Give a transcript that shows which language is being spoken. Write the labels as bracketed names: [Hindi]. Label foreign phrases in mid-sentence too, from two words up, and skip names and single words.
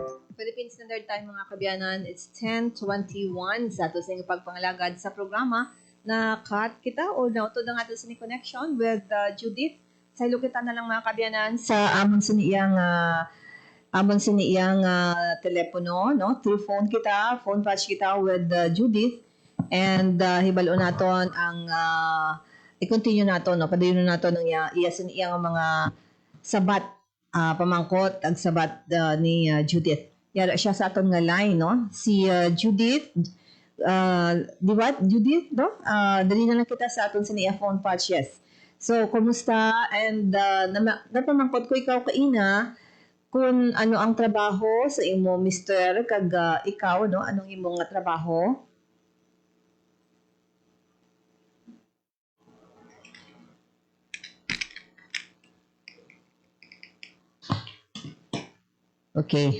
[Hiligaynon] Philippine Standard Time mga kabiyanan, it's 10:21 sa ato sa inyong pagpangalagad sa programa na-cut kita o nautod na nga sa ni [English] connection with Judith. [Hiligaynon] Sa kita na lang mga kabyanan sa amon siniyang telepono, no? [English] Through phone patch kita with Judith. [Hiligaynon] And hibalo naton ang i-continue naton, no? Padayon naton ang iyang mga sabat pamangkot ag sabat ni Judith. Yara siya sa aton nga line, no? Si Judith, di ba? Judith, no? Dali na lang kita sa aton sa niya [English] phone patch, [Hiligaynon] yes. So, kumusta? And napamangkot ko ikaw kaina kung ano ang trabaho sa imo, Mr. kag ikaw, no? Anong imong nga trabaho? [English] Okay.